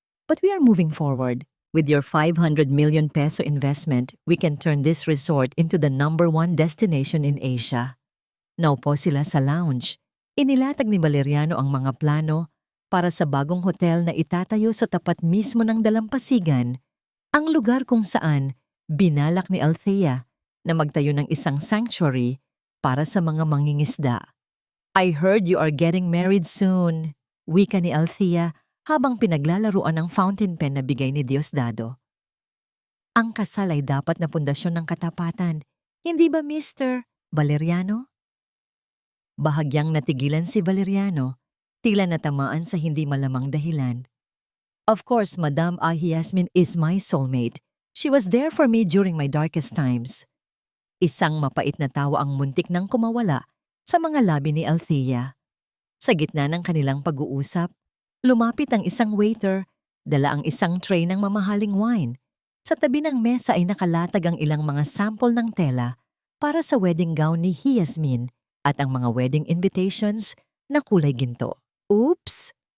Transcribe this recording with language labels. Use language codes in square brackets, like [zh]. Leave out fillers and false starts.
[en] "But we are moving forward. With your 500 million peso investment, we can turn this resort into the #1 destination in Asia." [tl] Naupo sila sa lounge. Inilatag ni Valeriano ang mga plano para sa bagong hotel na itatayo sa tapat mismo ng dalampasigan, ang lugar kung saan binalak ni Althea na magtayo ng isang sanctuary para sa mga mangingisda. [en] "I heard you are getting married soon," [tl] wika ni Althea habang pinaglalaruan ang fountain pen na bigay ni Diosdado. "Ang kasal ay dapat na pundasyon ng katapatan, hindi ba, Mr. Valeriano?" Bahagyang natigilan si Valeriano, tila natamaan sa hindi malamang dahilan. [en] "Of course, Madam Yasmin is my soulmate. She was there for me during my darkest times." [tl] Isang mapait na tawa ang muntik nang kumawala sa mga labi ni Althea. Sa gitna ng kanilang pag-uusap, lumapit ang isang waiter, dala ang isang tray ng mamahaling wine. Sa tabi ng mesa ay nakalatag ang ilang mga sample ng tela para sa wedding gown ni Yasmin at ang mga wedding invitations na kulay ginto. "Oops!"